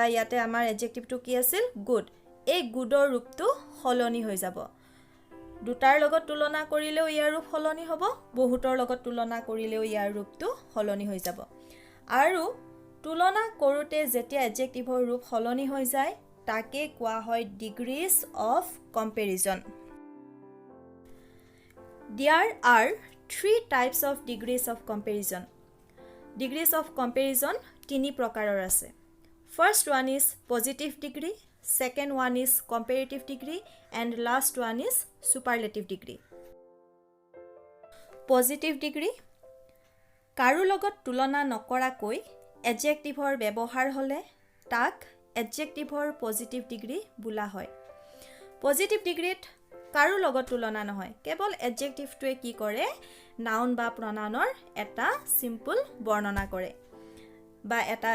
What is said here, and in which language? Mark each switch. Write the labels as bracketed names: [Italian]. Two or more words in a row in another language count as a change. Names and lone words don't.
[Assamese] ইয়াতে আমাৰ এডজেক্টিভটো কি আছিল গুড এই গুডৰ ৰূপটো সলনি হৈ যাব দুটাৰ লগত তুলনা কৰিলেও ইয়াৰ ৰূপ সলনি হ'ব বহুতৰ লগত তুলনা কৰিলেও ইয়াৰ ৰূপটো সলনি হৈ যাব আৰু তুলনা কৰোতে যেতিয়া এডজেক্টিভৰ ৰূপ সলনি হৈ যায় তাকে কোৱা হয় [English] degrees of comparison There are 3 types of degrees of comparison. Degrees of comparison [Assamese] তিনি প্ৰকাৰৰ আছে [English] First one is positive degree, second one is comparative degree and last one is superlative degree. Positive degree [Assamese] কাৰো লগত তুলনা নকৰাকৈ এডজেক্টিভৰ ব্যৱহাৰ হলে তাক এডজেক্টিভৰ [English] positive degree [Assamese] বোলা হয় [English] positive degreeত [Assamese] কাৰো লগত তুলনা নহয় কেৱল এডজেক্টিভটোৱে কি কৰে নাউন বা প্ৰনাউনৰ এটা সিম্পল বৰ্ণনা কৰে বা এটা